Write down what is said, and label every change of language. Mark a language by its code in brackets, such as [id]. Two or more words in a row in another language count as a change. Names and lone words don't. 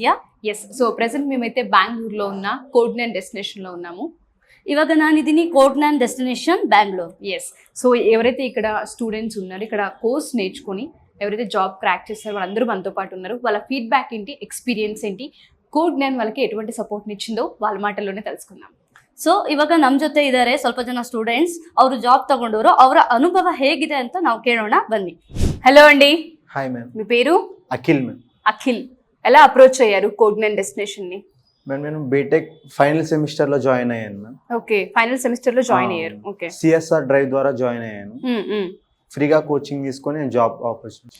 [en] yes, so present [te] మేమైతే బెంగళూరులో ఉన్న కోడ్9 డెస్టినేషన్లో ఉన్నాము. [kn] ಇವಾಗ ನಾನಿದಿನಿ ಕೋಡ್9 ಡೆಸ್ಟಿನೇಷನ್ ಬೆಂಗಳೂರು. [en] yes, so [te] ఎవరైతే ఇక్కడ స్టూడెంట్స్ ఉన్నారో, ఇక్కడ కోర్స్ నేర్చుకొని ఎవరైతే [en] job crack [te] చేస్తారో వాళ్ళందరూ మనతో పాటు ఉన్నారు. వాళ్ళ ఫీడ్బ్యాక్ ఏంటి, ఎక్స్పీరియన్స్ ఏంటి, కోడ్9 వాళ్ళకి ఎటువంటి సపోర్ట్ నిచ్చిందో వాళ్ళ మాటల్లోనే తెలుసుకుందాం. [kn] ಸೊ ಇವಾಗ ನಮ್ಮ ಜೊತೆ ಇದ್ದಾರೆ ಸ್ವಲ್ಪ ಜನ ಸ್ಟೂಡೆಂಟ್ಸ್. ಅವರು ಜಾಬ್ ತಗೊಂಡವರು, ಅವರ ಅನುಭವ ಹೇಗಿದೆ ಅಂತ ನಾವು ಕೇಳೋಣ ಬನ್ನಿ. [te] హలో అండి. [en] hi ma'am. [te] మీ పేరు? అఖిల్ మ్యామ్. అఖిల్. ఎలా అప్రోచ్ అయ్యారు కోడ్9 డెస్టినేషన్ ని? మ్యామ్ నేను [en] BTech final semester [te] లో జాయిన్ అయ్యాను మ్యామ్. ఓకే, [en] final semester [te] లో జాయిన్ అయ్యారు. ఓకే, [en] CSR drive [te] ద్వారా జాయిన్ అయ్యాను. ఫ్రీగా కోచింగ్ తీసుకొని నేను [en] job opportunity.